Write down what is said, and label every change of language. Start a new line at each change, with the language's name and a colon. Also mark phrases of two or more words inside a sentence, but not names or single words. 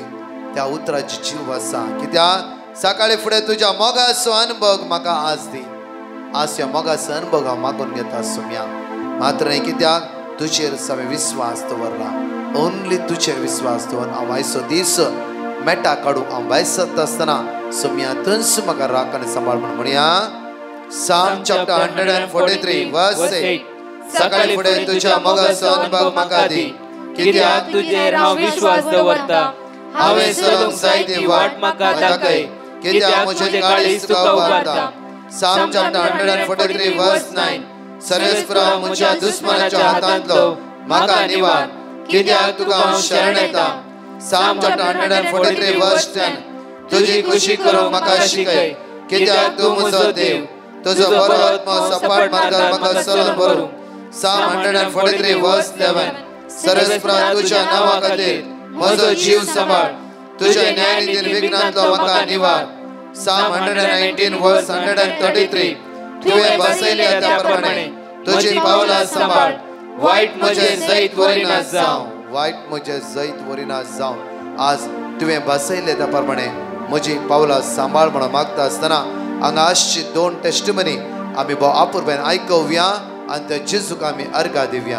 Konkani: त्या उतराची जीव आसा कित्याक सकाळी फुडें तुज्या मोगाचो अनुभव म्हाका आज दी. आज ह्या मोगाचो अनुभव हांव मागून घेता सोम्या. मात्र न्ही कित्याक तुजेर सगळे विश्वास दवरला. ओन्ली तुजेर विश्वास दवर. हांव आयचो दीस मेटा काडूंक हांव वायसत आसतना सोम्या थंयच म्हाका राख आनी सांबाळ म्हण म्हणया.
English: Psalm chapter 143 verse 8.
Konkani: सकाळी फुडें तुज्या मोगाचो अनुभव म्हाका दी कित्याक तुजेर हांव विश्वास दवरता. हांवें चलूंक जाय ती वाट म्हाका दाखय कित्याक म्हजें काळीज तुका उबारता.
English: Psalm chapter 143 verse 9.
Konkani: सर्वेस्परा म्हज्या दुस्मनाच्या हातांतलो म्हाका निवार कित्याक तुका हांव शरण येता.
English: Psalm chapter 143 verse 10.
Konkani: तुजी खुशी करूंक म्हाका शिकय कित्याक तूं म्हजो देव. तुजो बरो आत्मा सपाट मार्गार म्हाका चलोवन व्हरूंक.
English: Psalm 143 verse 11.
Konkani: सर्वेस्परा तुज्या नांवा खातीर म्हजो जीव सांबाळ तुज्या न्यायनिधीन विघ्नांतलो म्हाका निवार.
English: Psalm 119 verse 133.
Konkani: तुवें बसयल्या त्या प्रमाणे तुजी पावलां सांबाळ वायट म्हजें जैत वरिना जावं. वायट म्हजें जैत वरिना जावं. आज तुवें बसयले त्या प्रमाणे म्हजी पावलां सांबाळ म्हणून मागता आसतना हांगा आसची 2 टेस्टिमनी आमी भोव आपुरबायेन आयकुया आनी त्या जेजूक आमी अर्घा दिवया.